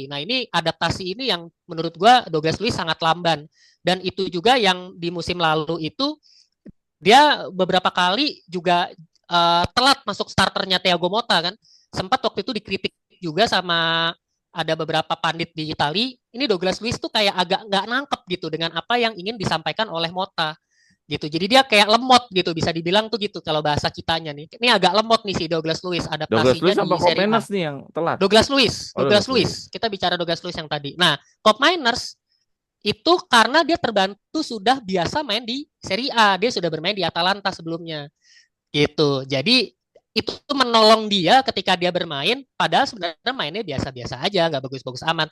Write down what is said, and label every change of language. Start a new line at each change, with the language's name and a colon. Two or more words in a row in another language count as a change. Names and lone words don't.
Indonesian: Nah, ini adaptasi ini yang menurut gua Douglas Luiz sangat lamban, dan itu juga yang di musim lalu itu dia beberapa kali juga telat masuk starternya Thiago Motta kan. Sempat waktu itu dikritik juga sama ada beberapa pandit di Italia. Ini Douglas Luiz tuh kayak agak nggak nangkep gitu dengan apa yang ingin disampaikan oleh Motta gitu. Jadi dia kayak lemot gitu, bisa dibilang tuh gitu kalau bahasa kitanya nih. Ini agak lemot nih si Douglas Luiz Douglas adaptasinya Luiz di apa Serie A. Koopmeiners nih yang telat? Douglas Luiz, Oh, Douglas Douglas Luiz. Luiz. Kita bicara Douglas Luiz yang tadi. Nah, Cop Miners itu karena dia terbantu sudah biasa main di Serie A, dia sudah bermain di Atalanta sebelumnya gitu. Jadi itu menolong dia ketika dia bermain, padahal sebenarnya mainnya biasa-biasa aja, nggak bagus-bagus amat.